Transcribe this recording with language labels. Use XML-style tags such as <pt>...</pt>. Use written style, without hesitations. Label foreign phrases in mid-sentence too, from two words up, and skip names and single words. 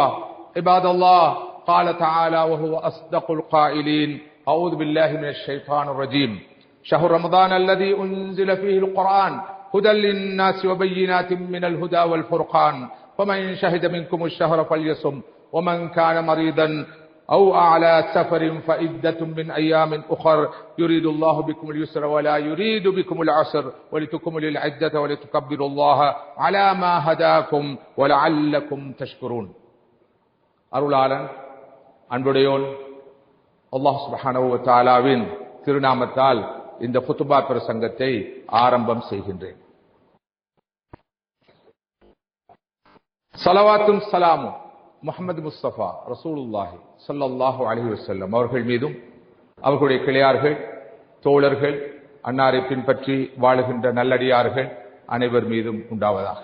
<ar>عباد الله قال تعالى وهو أصدق القائلين أعوذ بالله من الشيطان الرجيم شهر رمضان الذي أنزل فيه القرآن هدى للناس وبينات من الهدى والفرقان فمن شهد منكم الشهر فليصم ومن كان مريضا أو على سفر فعدة من أيام أخر يريد الله بكم اليسر ولا يريد بكم العسر ولتكملوا العدة ولتكبروا الله على ما هداكم ولعلكم تشكرون.</ar> <ta>அருளாளன் அன்புடையோன்</ta> <ar>الله سبحانه وتعالى</ar> <ta>திருநாமத்தால் இந்த குத்பா பிரசங்கத்தை ஆரம்பம் செய்கின்றேன். ஸலவாத்தும் ஸலாமும் முஹம்மது முஸ்தபா</ta> <ar>رسول الله صلى الله عليه وسلم</ar> <ta>அவர்கள் மீதும் அவர்களுடைய கிளையார்கள் தோழர்கள் அன்னாரை பின்பற்றி வாழுகின்ற நல்லடியார்கள் அனைவர் மீதும் உண்டாவதாக.</ta>